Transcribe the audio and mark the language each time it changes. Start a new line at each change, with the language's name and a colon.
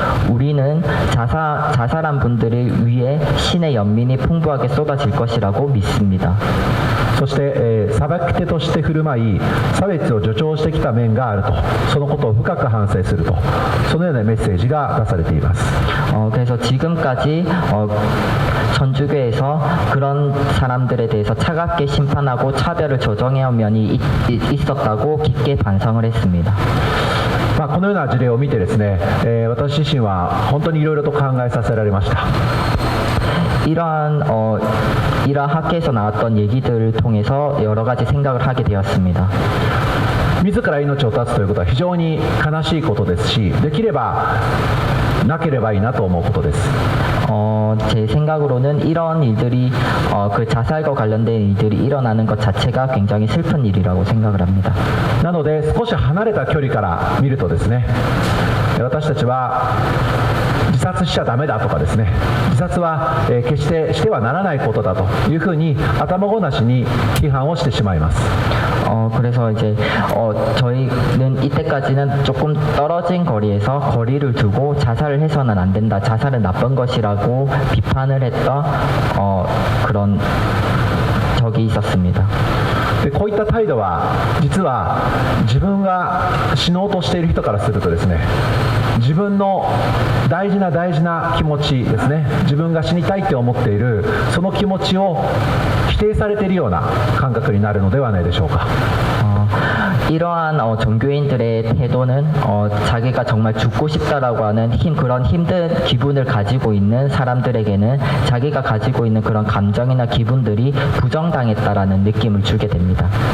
Korean: 우리는 자살한 분들을 위해 신의 연민이 풍부하게 쏟아질 것이라고 믿습니다.
Japanese: そして、裁き手として振る舞い差別を助長してきた面があるとそのことを深く反省するとそのようなメッセージが出されています。
Korean: 그래서 지금까지 천주교에서 그런 사람들에 대해서 차갑게 심판하고 차별을 조정해온 면이 있었다고 깊게 반성을 했습니다.
Japanese: このような事例を見てですね、私自身は本当にいろいろと考えさせられました。
Korean: 이러한 학계에서 나왔던 얘기들을 통해서 여러 가지 생각을 하게 되었습니다.
Japanese: 自ら命を絶つということは非常に悲しいことですしできればなければいいなと思うことです。
Korean: 제 생각으로는 이런 일들이 그 자살과 관련된 일들이 일어나는 것 자체가 굉장히 슬픈 일이라고 생각을 합니다.
Japanese: なので少し離れた距離から見るとですね私たちは自殺しちゃダメだとかですね自殺は決してしてはならないことだというふうに頭ごなしに批判をしてしまいます。
Korean: 그래서 이제 저희는 이때까지는 조금 떨어진 거리에서 거리를 두고 자살을 해서는 안 된다, 자살은 나쁜 것이라고 비판을 했던 그런 적이 있었습니다.
Japanese: でこういった態度は実は自分が死のうとしている人からするとですね自分の大事な気持ちですね自分が死にたいって思っているその気持ちを否定されているような感覚になるのではないでしょうか。
Korean: 이러한 종교인들의 태도는 자기가 정말 죽고 싶다라고 하는 그런 힘든 기분을 가지고 있는 사람들에게는 자기가 가지고 있는 그런 감정이나 기분들이 부정당했다라는 느낌을 주게 됩니다.